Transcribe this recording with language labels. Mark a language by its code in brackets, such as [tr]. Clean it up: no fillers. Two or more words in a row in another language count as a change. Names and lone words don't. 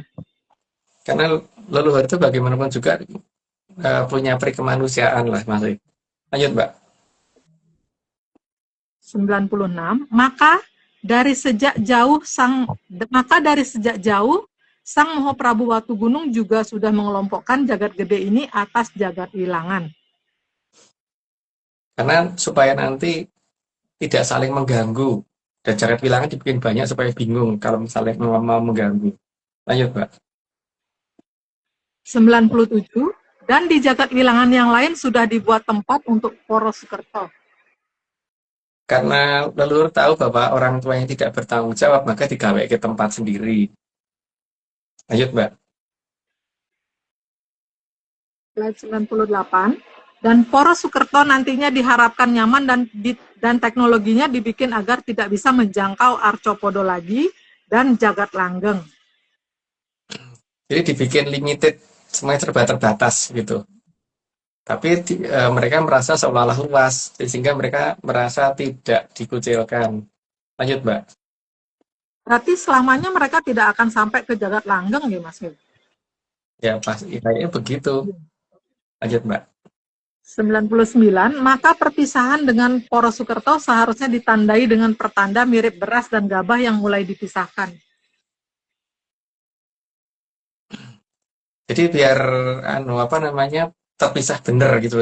[id] Karena leluhur itu bagaimanapun juga punya perikemanusiaan lah masih. Lanjut Mbak. 96. Maka dari sejak jauh Sang Mahaprabu Watugunung juga sudah mengelompokkan jagat gede ini atas jagat wilangan. Karena supaya nanti tidak saling mengganggu dan jagat wilangan dibikin banyak supaya bingung kalau misalnya mau mengganggu. Lanjut Mbak. 97. Dan di jagat wilangan yang lain sudah dibuat tempat untuk Poros Sukerto. Karena leluhur tahu bahwa orang tua yang tidak bertanggung jawab, maka digawe ke tempat sendiri. Lanjut Mbak. Slide 98. Dan Poros Sukerto nantinya diharapkan nyaman dan teknologinya dibikin agar tidak bisa menjangkau Arcopodo lagi dan jagat langgeng. Jadi dibikin limited, semuanya serba terbatas gitu. Tapi mereka merasa seolah-olah luas, sehingga mereka merasa tidak dikucilkan. Lanjut Mbak. Berarti selamanya mereka tidak akan sampai ke jagat langgeng ya Mas Mil? Ya pasti kayaknya begitu. Lanjut Mbak. 99, maka perpisahan dengan Poro Sukerto seharusnya ditandai dengan pertanda mirip beras dan gabah yang mulai dipisahkan. Jadi biar terpisah bener gitu loh.